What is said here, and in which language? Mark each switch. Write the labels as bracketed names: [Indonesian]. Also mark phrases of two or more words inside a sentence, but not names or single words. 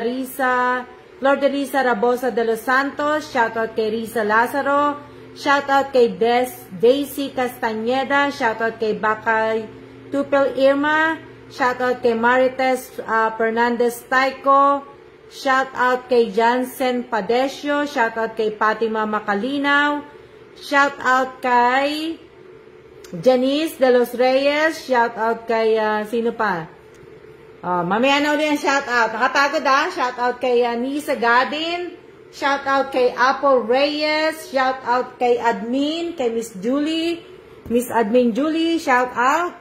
[Filipino] Risa Rabosa de los Santos, shoutout kay Risa Lazaro, shoutout kay Daisy Castañeda, shoutout kay Bakay Tupel Irma, shoutout kay Marites Fernandez Taiko, shoutout kay Jansen Padesio, shoutout kay Fatima Macalinaw, shoutout kay Janice de los Reyes, shoutout kay sino pa? Mamaya na ulit ang shoutout. Nakatagod shoutout kay Nisa Gadin. Shoutout kay Apple Reyes. Shoutout kay Admin. Kay Miss Julie. Miss Admin Julie. Shoutout.